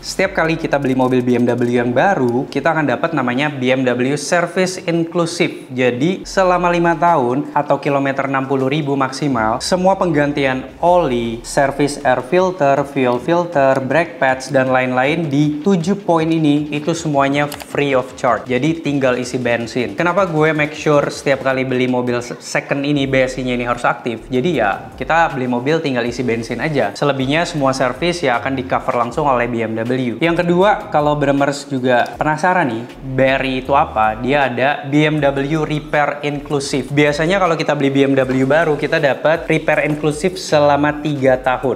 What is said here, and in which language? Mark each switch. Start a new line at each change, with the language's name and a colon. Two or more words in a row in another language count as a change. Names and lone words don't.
Indonesian: Setiap kali kita beli mobil BMW yang baru, kita akan dapat namanya BMW Service Inclusive. Jadi selama 5 tahun atau kilometer 60.000 maksimal, semua penggantian oli,
English: service air filter, fuel filter, brake pads,
Indonesian: dan lain-lain di 7 poin ini itu semuanya
English: free of charge.
Indonesian: Jadi tinggal isi bensin. Kenapa gue
English: make sure
Indonesian: setiap kali beli mobil second ini BSI-nya ini harus aktif? Jadi ya kita beli mobil tinggal isi bensin aja. Selebihnya semua servis ya akan di cover langsung oleh BMW. Yang kedua, kalau Bremers juga penasaran nih BRI itu apa? Dia ada BMW Repair Inclusive. Biasanya kalau kita beli BMW baru kita dapat Repair Inclusive selama 3 tahun.